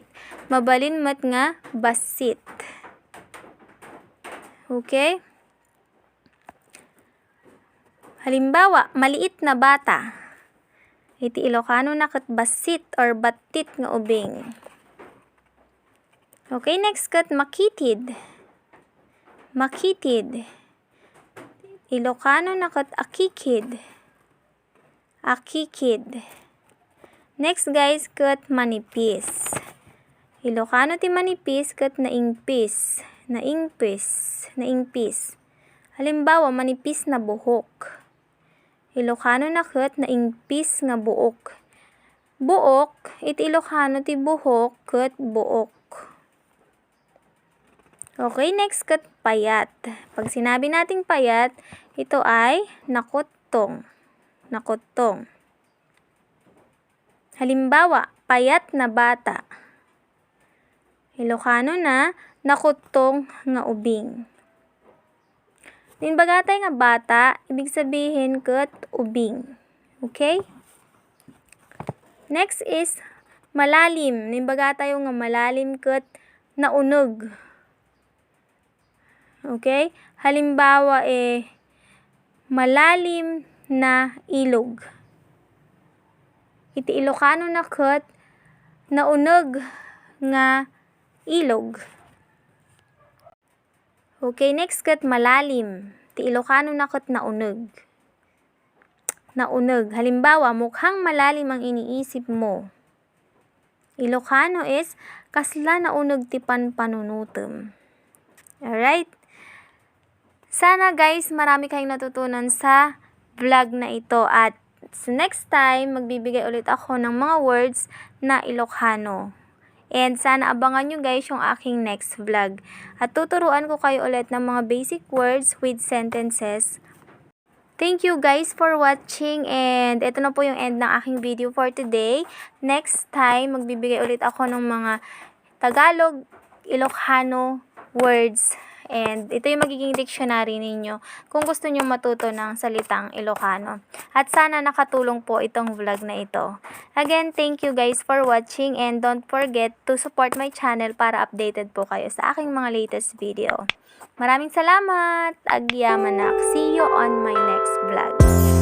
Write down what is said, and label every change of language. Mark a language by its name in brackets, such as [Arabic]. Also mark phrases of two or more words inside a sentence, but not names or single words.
[Iloko] Mabalin met nga basit. Okay? [Filipino] Halimbawa, maliit na bata. [Iloko] Iti Ilocano na ket basit or batit nga ubing. Okay, next ket makitid. Makitid. Ilocano na ket akikid. Akikid. [English] Next guys, [Iloko] ket manipis. Ilocano ti manipis ket naingpis. Naingpis. Naingpis. [Filipino] Halimbawa, manipis na buhok. [Iloko] Ilocano na ket naingpis nga buok. Buok, iti Ilocano ti buhok ket buok. Okay, next ket payat. [Filipino] Pag sinabi nating payat, ito ay nakutong. [Iloko] Nakutong. [Filipino] Halimbawa, payat na bata. [Iloko] Ilocano na nakutong nga ubing. Din bagatay nga bata, [Filipino] ibig sabihin [Iloko] ket ubing. Okay? [English] Next is malalim. [Iloko] Din bagatay nga malalim ket naunog. Okay? [Filipino] Halimbawa malalim na ilog. [Iloko] Iti Ilocano na ket naunog nga ilog. Okay, next ket malalim. Ti Ilocano na ket naunog. Naunog. [Filipino] Halimbawa, mukhang malalim ang iniisip mo. [Iloko] Ilocano is kasla naunog ti panpanunutem. Alright? [Filipino] Sana guys, marami kayong natutunan sa vlog na ito. At next time, magbibigay ulit ako ng mga words na Ilocano. And sana abangan nyo guys yung aking [English] next vlog. [Filipino] At tuturuan ko kayo ulit ng mga [English] basic words with sentences. Thank you guys for watching, and [Filipino] ito na po yung end ng aking [English] video for today. Next time, [Filipino] magbibigay ulit ako ng mga Tagalog, Ilocano words. And ito yung magiging dictionary ninyo kung gusto nyo matuto ng salitang Ilocano. At sana nakatulong po itong vlog na ito. [English] Again, thank you guys for watching, and don't forget to support my channel [Filipino] para updated po kayo sa aking mga latest video. Maraming salamat! [Iloko] Agyamanak! [English] See you on my next vlog.